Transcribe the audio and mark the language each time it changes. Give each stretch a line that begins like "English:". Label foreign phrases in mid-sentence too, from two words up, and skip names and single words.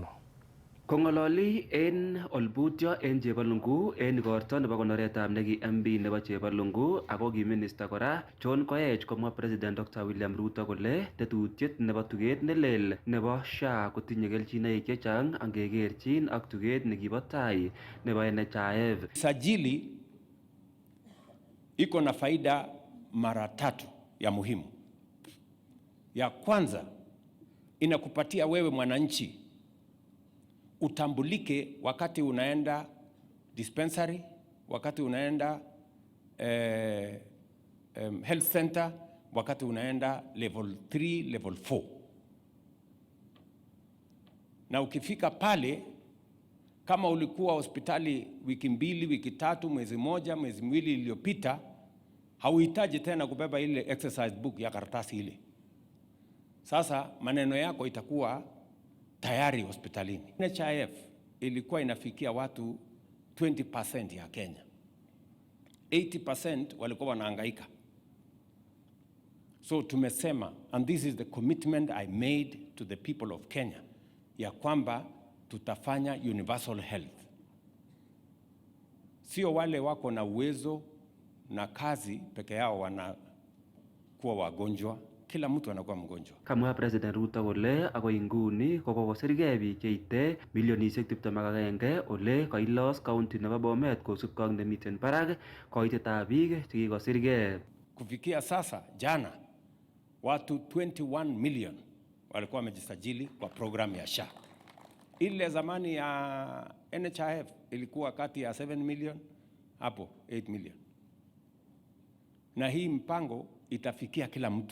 Kalenjin: Kong'ololi en Olbutyo en Chebalungu en igorto nebo konoretab neki MP nebo Chebalungu ako ki minister kora John Koech komwa President Dr. William Ruto kole tetutiet nebo tuget nelel nebo SHA kotinye kelchinoik chechang angekerchin ak tuget nekibo tai nebo NHIF.
Swahili: Sajili iko na faida mara tatu ya muhimu. Ya kwanza, inakupatia wewe mwananchi utambulike wakati unaenda dispensary, wakati unaenda
English: health center,
Swahili: wakati unaenda level 3, level 4. Na ukifika pale, kama ulikuwa hospitali wiki mbili, wiki tatu, mwezi moja, mwezi miwili iliyopita, hauhitaji tena kubeba ile
English: exercise book
Swahili: ya karatasi ile. Sasa maneno yako itakuwa tayari hospitalini. NHIF ilikuwa inafikia watu 20% ya Kenya. 80% walikuwa wanahangaika. So tumesema,
English: and this is the commitment I made to the people of Kenya,
Swahili: ya kwamba tutafanya
English: universal health.
Swahili: Sio wale wako na uwezo na kazi peke yao wanakuwa wagonjwa. Kila mtu anakuwa mgonjwa.
Kalenjin: Kamwa President Ruto kole agoi nguni kokosirgei biik cheite milionisiek 21 ole kailos county nebo Bomet kosubkei ak nemiten barak koitetab biik chekikosirgei.
Swahili: Kufikia sasa jana watu 21 million walikuwa wamejisajili kwa program ya SHA. Ile zamani ya NHIF ilikuwa kati ya 7 million hapo 8 million. Na hii mpango itafikia kila mtu.